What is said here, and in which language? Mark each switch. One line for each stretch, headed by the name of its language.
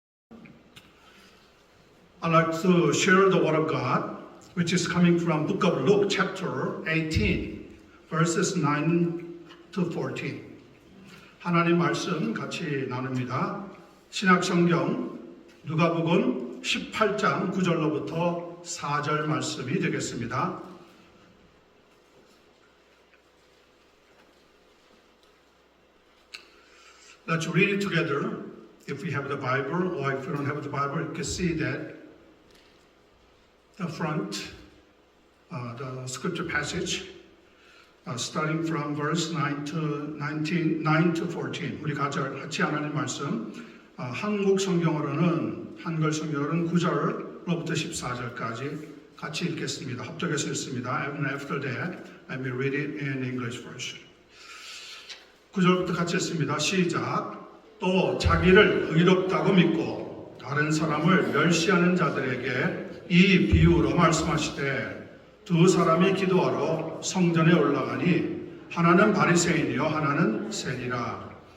English: I'd like to share the Word of God, which is coming from Book of Luke, chapter 18, verses 9 to 14.
Korean: 하나님 말씀 같이 나눕니다. 신약성경 누가복음 18장 9절로부터 4절 말씀이 되겠습니다.
English: Let's read it together. If we have the Bible, or if we don't have the Bible, you can see that the front, the scripture passage, starting from verse 9 to 14.
Korean: 우리 같이 하나님 말씀, 한국 성경으로는, 한글 성경으로는 9절로부터 14절까지 같이 읽겠습니다. 합독해서 읽습니다.
English: And after that, let me read it in English version.
Korean: 9절부터 같이 읽습니다. 시작. 또 자기를 의롭다고 믿고 다른 사람을 멸시하는 자들에게 이 비유로 말씀하시되 두 사람이 기도하러 성전에 올라가니 하나는 바리새인이요 하나는 세리라.